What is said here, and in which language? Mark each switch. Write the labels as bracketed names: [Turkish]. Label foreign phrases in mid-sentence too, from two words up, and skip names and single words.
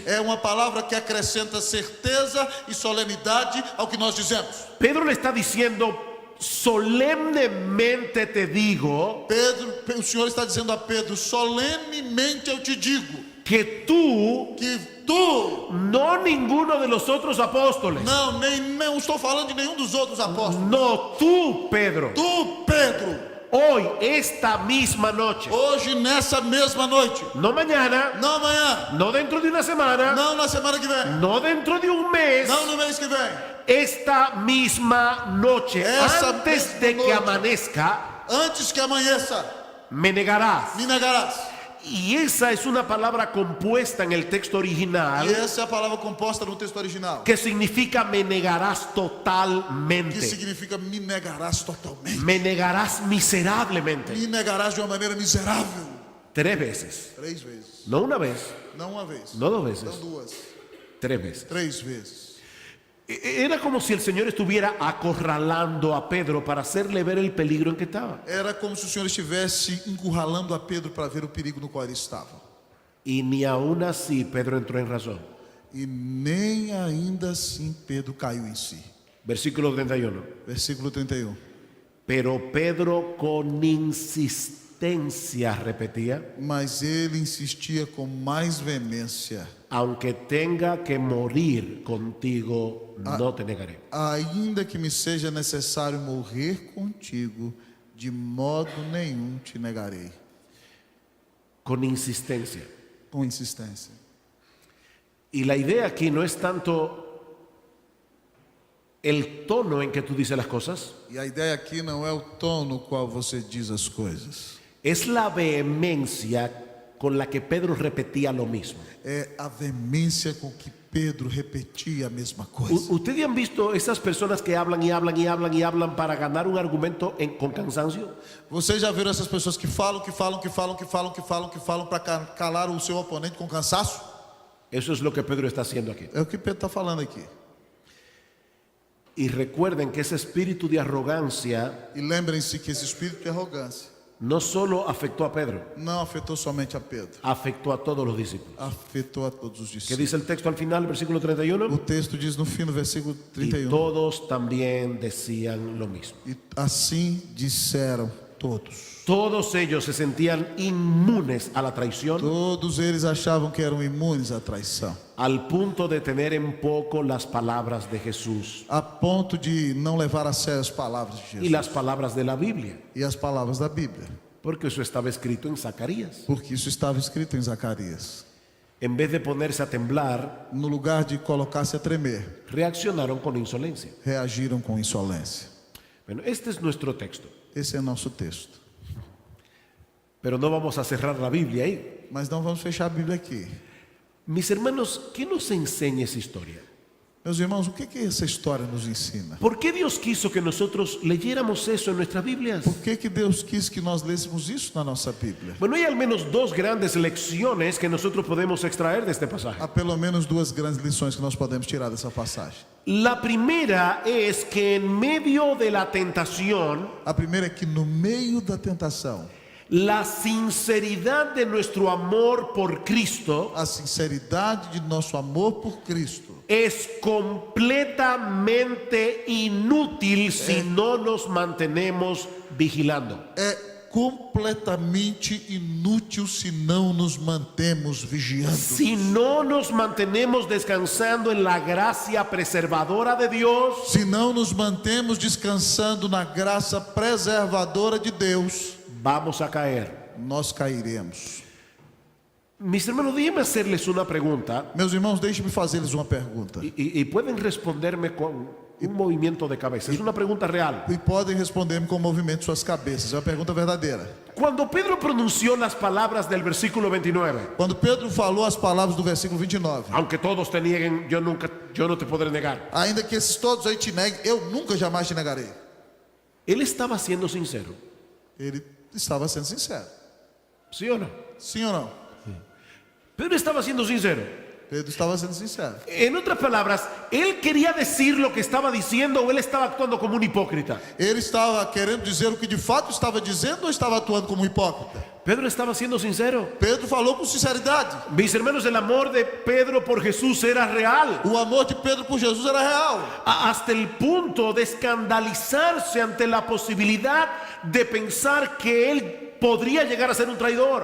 [Portuguese] É uma palavra que acrescenta certeza e solenidade ao que nós dizemos. [Spanish] Pedro le está diciendo: solemnemente te digo Pedro, [Portuguese] o Senhor está dizendo a Pedro: solenemente eu te digo [Spanish] que tú, [Portuguese] que tu, [Spanish] no ninguno de los otros apóstoles, [Portuguese] não estou falando de nenhum dos outros apóstolos. [Spanish] no tú, Pedro, [Portuguese] Tu, Pedro, [Spanish] hoy, esta misma noche, [Portuguese] hoje nessa mesma noite, [Spanish] no mañana, [Portuguese] não amanhã, [Spanish] no dentro de una semana, [Portuguese] não na semana que vem, [Spanish] no dentro de un mes, [Portuguese] não no mês que vem, [Spanish] esta misma noche, Esa antes misma de que noche. amanezca, [Portuguese] antes que amanheça, [Spanish] me negarás. [Portuguese] me negarás. [Spanish] Y esa es una palabra compuesta en el texto [Portuguese] E original essa é a palavra composta no texto original, [Spanish] que significa me negarás [Portuguese] que totalmente, significa me negarás totalmente. [Spanish] me negarás miserablemente. [Portuguese] Me negarás de uma maneira miserável. [Spanish] 3 veces, [Portuguese] 3 vezes. [Spanish] no una vez, [Portuguese] Não uma vez. [Spanish] no 2 [Portuguese] Não [Spanish] veces, [Portuguese] 2. [Spanish] 3 veces. [Portuguese] 3 vezes. [Spanish] Era como si el Señor estuviera acorralando a Pedro para hacerle ver el peligro en que estaba. [Portuguese] Era como se o Senhor estivesse encurralando a Pedro para ver o perigo no qual ele estava. [Spanish] Y ni aún así Pedro entró en razón. [Portuguese] E nem ainda assim Pedro caiu em si. [Spanish] Versículo 31. [Portuguese] Versículo 31. [Spanish] Pero Pedro con insistencia repetía: [Portuguese] Mas ele insistia com mais veemência: [Spanish] aunque tenga que morir contigo, no te negaré. [Portuguese] ainda que me seja necessário morrer contigo, de modo nenhum te negarei. [Spanish] Con insistencia. [Portuguese] Com insistência. [Spanish] Y la idea aquí no es tanto el tono en que tú dices las cosas, [Portuguese] E a ideia aqui não é o tom no qual você diz as coisas. [Spanish] es la vehemencia con la que Pedro repetía lo mismo. [Portuguese] É a veemência com que Pedro repetia a mesma coisa. [Spanish] ¿Ustedes han visto esas personas que hablan y hablan y hablan y hablan para ganar un argumento con cansancio? [Portuguese] Vocês já viram essas pessoas que falam para calar o seu oponente com cansaço? [Spanish] Eso es lo que Pedro está haciendo aquí. [Portuguese] É o que Pedro está falando aqui. [Spanish] Y recuerden que ese espíritu de arrogancia [Portuguese] E lembrem-se que esse espírito de arrogância [Spanish] no solo afectó a Pedro, [Portuguese] não afetou somente a Pedro, [Spanish] afectó a todos los discípulos. [Portuguese] afetou a todos os [Spanish] ¿Qué [Portuguese] discípulos. [Spanish] dice el texto al final, versículo 31? [Portuguese] O texto diz no fim do versículo [Spanish] Y [Portuguese] 31. [Spanish] todos también decían lo mismo. [Portuguese] E assim disseram todos. [Spanish] Todos ellos se sentían inmunes a la traición, [Portuguese] Todos eles achavam que eram imunes à traição, [Spanish] al punto de tener en poco las palabras de Jesús [Portuguese] a ponto de não levar a sério as palavras de [Spanish] y [Portuguese] Jesus [Spanish] las palabras de la Biblia, [Portuguese] e as palavras da Bíblia, [Spanish] porque eso estaba escrito en Zacarías. [Portuguese] porque isso estava escrito em Zacarias. [Spanish] En vez de ponerse a temblar, [Portuguese] No lugar de colocar-se a tremer, [Spanish] reaccionaron con insolencia. [Portuguese] reagiram com insolência. [Spanish] Bueno, este es nuestro texto, [Portuguese] Esse é nosso texto. [Spanish] pero no vamos a cerrar la Biblia ahí. [Portuguese] Mas não vamos fechar a Bíblia aqui. [Spanish] Mis hermanos, ¿qué nos enseña esa historia? [Portuguese] Meus irmãos, o que essa história nos ensina? [Spanish] ¿Por qué Dios quiso que nosotros leyéramos eso en nuestras Biblias? [Portuguese] Por que Deus quis que nós lêssemos isso na nossa Bíblia? [Spanish] Bueno, hay al menos 2 grandes lecciones que nosotros podemos extraer de este pasaje. [Portuguese] Há pelo menos 2 grandes lições que nós podemos tirar dessa passagem. [Spanish] La primera es que en medio de la tentación, [Portuguese] A primeira é que no meio da tentação, [Spanish] La sinceridad de nuestro amor por Cristo [Portuguese] A sinceridade de nosso amor por Cristo [Spanish] es completamente inútil si no nos mantenemos vigilando. [Portuguese] é completamente inútil se não nos mantemos vigiando. [Spanish] Si no nos mantenemos descansando en la gracia preservadora de Dios, [Portuguese] Se não nos mantemos descansando na graça preservadora de Deus, [Spanish] vamos a caer. [Portuguese] nós cairemos. [Spanish] Mis hermanos, déjenme hacerles una pregunta [Portuguese] Meus irmãos, deixe-me fazer-lhes uma pergunta. [Spanish] y pueden responderme con un movimiento de cabeza. Es una pregunta real. [Portuguese] E podem responder-me com o movimento de suas cabeças. É uma pergunta verdadeira. [Spanish] Cuando Pedro pronunció las palabras del versículo 29, [Portuguese] Quando Pedro falou as palavras do versículo 29, [Spanish] aunque todos te nieguen, yo no te podré negar. [Portuguese] ainda que esses todos aí te neguem, eu nunca jamais te negarei. [Spanish] Él estaba siendo sincero, [Portuguese] Ele estava sendo sincero. [Spanish] ¿sí o no? [Portuguese] Sim ou não? [Spanish] Pedro estaba siendo sincero. [Portuguese] Pedro estava sendo sincero. [Spanish] En otras palabras, él quería decir lo que estaba diciendo o él estaba actuando como un hipócrita. [Portuguese] Ele estava querendo dizer o que de fato estava dizendo ou estava atuando como hipócrita? [Spanish] Pedro estaba siendo sincero. [Portuguese] Pedro falou com sinceridade. [Spanish] Mis hermanos, el amor de Pedro por Jesús era real. [Portuguese] O amor de Pedro por Jesus era real. [Spanish] Hasta el punto de escandalizarse ante la posibilidad de pensar que él podría llegar a ser un traidor.